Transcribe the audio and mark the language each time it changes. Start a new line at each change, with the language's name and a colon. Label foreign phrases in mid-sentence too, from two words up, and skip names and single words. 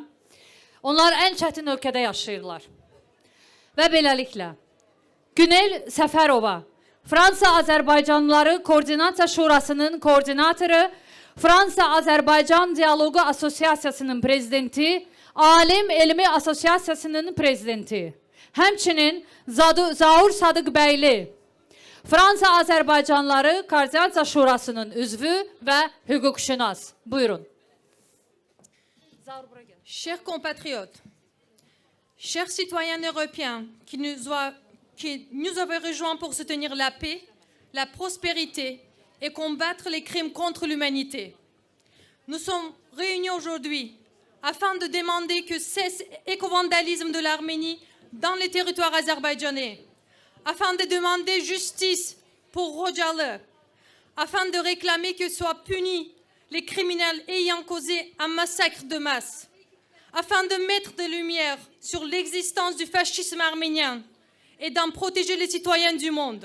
Azerbaijani: Onlar ən çətin ölkədə yaşayırlar. Və beləliklə, Günel Səfərova, Fransa-Azərbaycanlıları Koordinasiya Şurasının koordinatoru, Fransa-Azərbaycan Dialoqu Asosiasiyasının prezidenti, Alim Elmi Asosiasiyasının prezidenti, həmçinin Zaur Sadıqbəyli, Fransa-Azərbaycanlıları Koordinasiya Şurasının üzvü və hüquqşünas. Buyurun.
French: Chers compatriotes, chers citoyens européens qui nous avez rejoints pour soutenir la paix, la prospérité et combattre les crimes contre l'humanité. Nous sommes réunis aujourd'hui afin de demander que cesse l'éco-vandalisme de l'Arménie dans les territoires azerbaïdjanais, afin de demander justice pour Rojalı, afin de réclamer que soient punis les criminels ayant causé un massacre de masse, afin de mettre de lumière sur l'existence du fascisme arménien et d'en protéger les citoyens du monde.